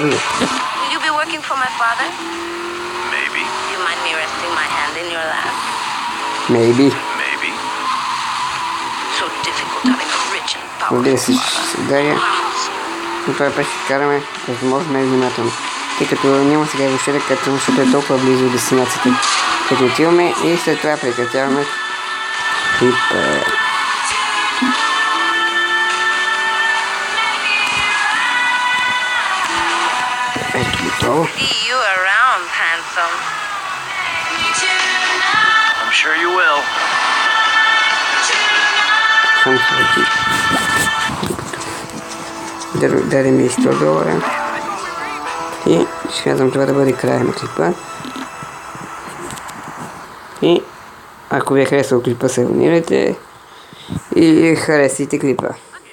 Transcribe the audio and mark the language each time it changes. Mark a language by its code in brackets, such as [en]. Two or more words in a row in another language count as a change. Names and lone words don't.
[en] Will you be working for my father? Maybe. You mind me resting my hand in your lap? Maybe. Maybe. So difficult having a rich and powerful [bg] Разбира се, ще [en] father. [bg] се ударя. Но това път ще караме възможно най-внимателно. Тъй като няма сега въобще да качвам, защото е толкова близо до дестинацията. Като отиваме и след това прекратяваме клипа. [en] See you around, handsome. I'm sure you will. [bg] Само се върти. Даде ми $100. И смятам това да бъде края на клипа. И ако ви е харесал клипа, се абонирайте и харесайте клипа.